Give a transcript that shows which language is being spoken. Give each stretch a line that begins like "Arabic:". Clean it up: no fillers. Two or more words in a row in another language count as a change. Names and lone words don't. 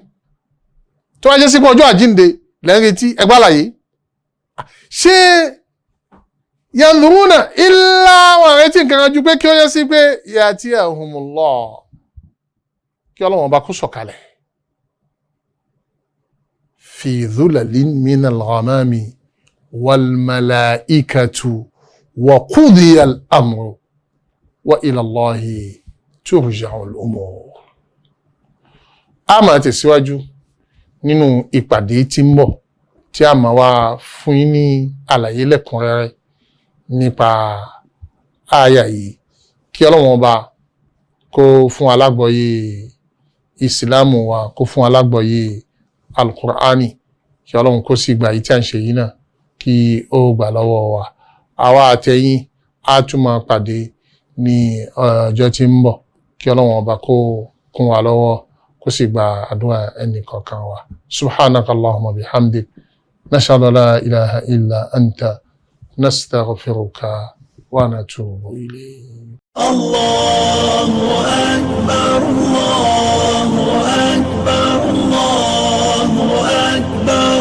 Yoruba: Tó wá jẹ́ sí pé ọjọ́ àjíǹde lẹ́ ń retí ẹgbẹ́ àlàyé. Ṣé
Arabic: ينظرون إلا
Yoruba: wọn retí nǹkan ju pé kí ó yẹ sí pé yatiyahumullah kí Ọlọ́run bá kó sọ̀kalẹ̀
Arabic: في ظلل من الغمام والملائكة وقضي الأمر وإلى الله ترجع الأمور.
Yoruba: A máa tẹ̀síwájú nínú ìpàdé tí ń bọ̀ tí a máa wá fún yín ní àlàyé lẹ́kùnrẹ́rẹ́ nípa àyà yìí. Kí Ọlọ́run ọba kó fún alágbọ̀yé ìsìlámù wa, kó fún alágbọ̀yé al-Qur'ani. Kí Ọlọ́run kó sì gbà yìí tí a ń ṣe yìí náà kí ó gbà lọ́wọ́ wa. Àwa àtẹ̀yìn á tún máa pàdé ní ọjọ́ tí ń bọ̀. Kí Ọlọ́run ọba kó kún wa lọ́wọ́ kó sì gba àdúrà ẹnì kọ̀ọ̀kan wa.
Arabic: سبحانك اللهم وبحمدك نشهد أن لا إله إلا أنت نستغفرك ونتوب إليك. الله أكبر، الله أكبر، الله أكبر.